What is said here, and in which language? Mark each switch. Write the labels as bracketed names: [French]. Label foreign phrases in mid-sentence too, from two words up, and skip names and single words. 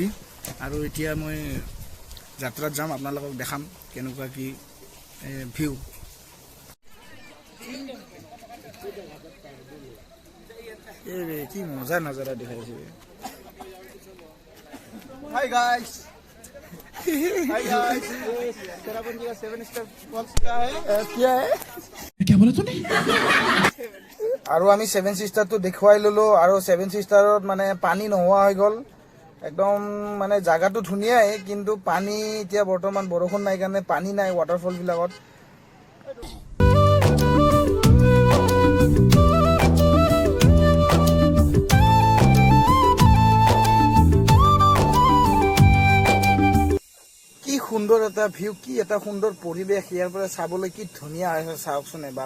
[Assamese] আৰু এতিয়া মই যাত্ৰাত যাম, আপোনালোকক দেখাম কেনেকুৱা কি ভিউ। কি মজা নজাৰা দেখাইছে। [English] Hi guys. [Hindi] चेरापुंजी का 7 [English] star falls [Hindi] का है। क्या है? क्या बोला तूने? [Assamese] আৰু আমি 7 ছিষ্টাৰটো দেখুৱাই ললো। আৰু 7 ছিষ্টাৰত মানে পানী নোহোৱা হৈ গ'ল একদম, মানে জাগাটো ধুনীয়াই, কিন্তু পানী এতিয়া বৰ্তমান বৰষুণ নাই কাৰণে পানী নাই ৱাটাৰফল বিলাকত। সুন্দৰ এটা ভিউ, কি এটা সুন্দৰ পৰিৱেশ, ইয়াৰ পৰা চাবলৈ কি ধুনীয়া আছে চাওকচোন এবাৰ।